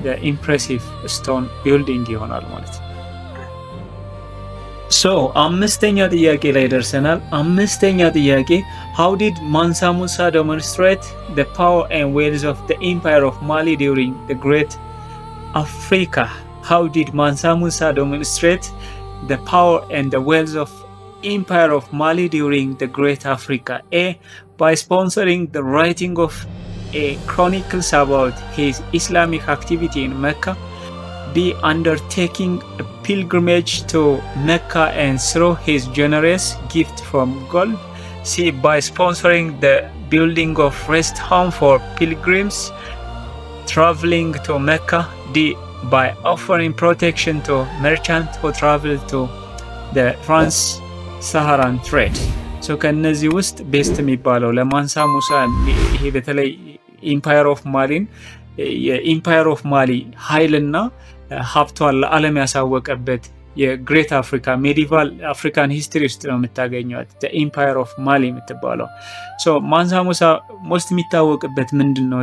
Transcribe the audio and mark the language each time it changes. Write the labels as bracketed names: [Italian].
[Amharic] ኢምፕሬሲቭ ስቶን ቢልዲንግ ይሆናል ማለት ነው። አምስተኛ ጥያቄ [English] ላይ ደርሰናል። አምስተኛ ጥያቄ how did Mansa Musa demonstrate the power and wealth of the empire of Mali during the Great Africa? How did Mansa Musa demonstrate the power and the wealth of empire of Mali during the Great Africa? A. By sponsoring the writing of a chronicles about his Islamic activity in Mecca. B. Undertaking a pilgrimage to Mecca and through his generous gift from gold. C. By sponsoring the building of rest home for pilgrims traveling to Mecca. D. By offering protection to merchants who travel to the trans-Saharan trade. [Amharic] ከነዚህ ውስጥ ቤስት የሚባለው ለማንሳ ሙሳ ይሄ በተለይ ኢምፓየር ኦፍ ማሊን የኢምፓየር ኦፍ ማሊ ኃይልና ሀብቷን ለዓለም ያሳወቀበት የግሬት አፍሪካ ሜዲቫል አፍሪካን ሂስትሪ ውስጥ ነው የምታገኘዋት ኢምፓየር ኦፍ ማሊ የምትባለው። ማንሳ ሙሳ ሞስት የሚታወቅበት ምንድን ነው?